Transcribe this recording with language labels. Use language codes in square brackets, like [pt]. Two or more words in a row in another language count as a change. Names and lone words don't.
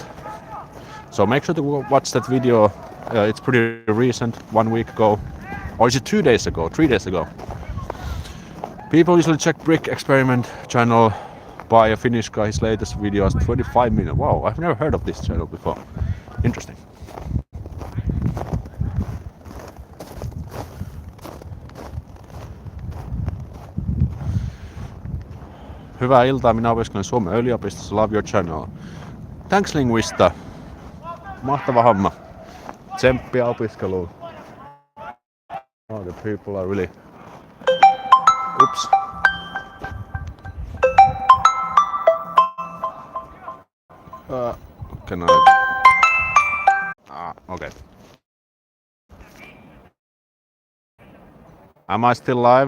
[en] So make sure to watch that video. It's pretty recent, 1 week ago. Or is it 2 days ago, 3 days ago? People usually check Brick Experiment channel. by a Finnish guy. His latest video is 25 million. Wow, I've never heard of this channel before. Interesting. [fi] Hyvää iltaa, minä opiskelen Suomen yliopistossa. [en] Love your channel. Thanks Linguista. [fi] Mahtava homma. Tsemppiä opiskeluun. [en] Oh, the people are really... Oops. Can I... Okay. Am I still live?